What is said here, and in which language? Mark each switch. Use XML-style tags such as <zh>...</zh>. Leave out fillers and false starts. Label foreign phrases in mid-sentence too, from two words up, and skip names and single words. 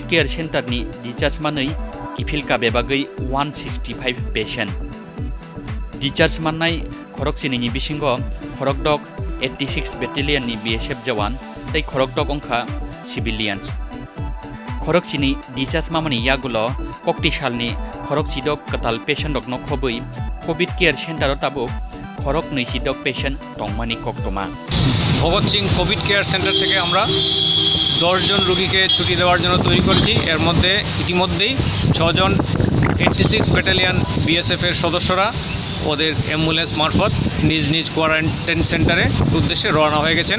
<en>care center</en> <trp>ni discharge manei kifilka bebagei 165</trp> <en>patient discharge</en> <trp>mannai khorokchini ni bisingo khorokdok 86 battalion ni BSF jawan tei khorokdok ongkha civilians khorokchini discharge mamani yagulo koktisalni khorokchidok katal patient dok nokhobui</trp> <en>covid care center</en> <trp>tabuk খরক নৈশিদক পেশেন্ট টংমানি কোকটোমা</trp> <bn>ভগৎ সিং কোভিড কেয়ার সেন্টার থেকে আমরা 10 জন রোগীকে ছুটি দেওয়ার জন্য তৈরি করেছি। এর মধ্যে ইতিমধ্যেই 6 জন 86 ব্যাটালিয়ন বিএসএফ এর সদস্যরা ওদের অ্যাম্বুলেন্স মারফত নিজ নিজ কোয়ারেন্টাইন সেন্টারের উদ্দেশ্যে রওনা হয়ে গেছেন।</bn>